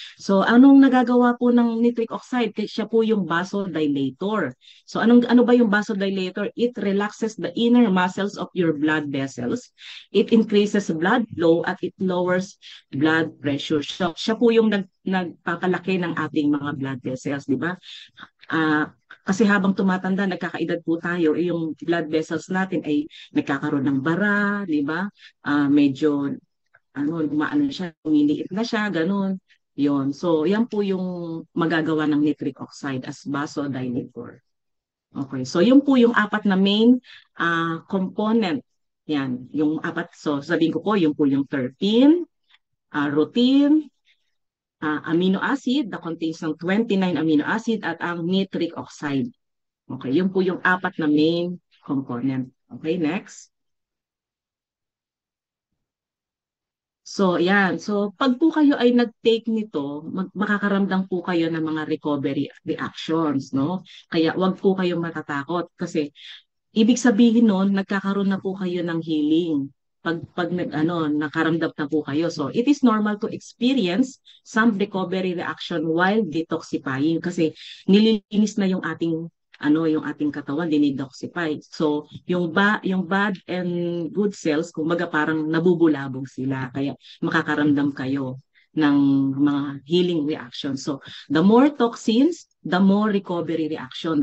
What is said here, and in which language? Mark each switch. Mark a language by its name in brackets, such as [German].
[Filipino] So anong nagagawa po ng nitric oxide? Siya po yung vasodilator. So ano ba yung vasodilator? [English] It relaxes the inner muscles of your blood vessels. It increases blood flow at it lowers blood pressure. [Filipino] So siya po yung nagpapalaki ng ating mga blood vessels, di ba? Kasi habang tumatanda, nagkakaedad po tayo, yung blood vessels natin ay nagkakaroon ng bara, di ba? Medyo umaano siya, lumiliit na siya, ganun. Yon. So, yan po yung magagawa ng nitric oxide as vasodilator. Okay. So, yun po yung apat na main component. Yan. Yung apat. So, sabihin ko po, yung po yung terpene, rutin, amino acid that contains ng 29 amino acid at ang nitric oxide. Okay. Yun po yung apat na main component. Okay. Next. So, yan. So, pag po kayo ay nag-take nito, makakaramdam po kayo ng mga recovery reactions, no? Kaya wag po kayong matatakot kasi ibig sabihin nun, nagkakaroon na po kayo ng healing. Pag nakaramdam na po kayo. [English] So, it is normal to experience some recovery reaction while detoxifying [Filipino] kasi nililinis na yung ating katawan, dinidetoxify. So, yung bad and good cells, kumbaga parang nabubulabog sila. Kaya makakaramdam kayo ng mga healing reactions. [English] So, the more toxins, the more recovery reaction.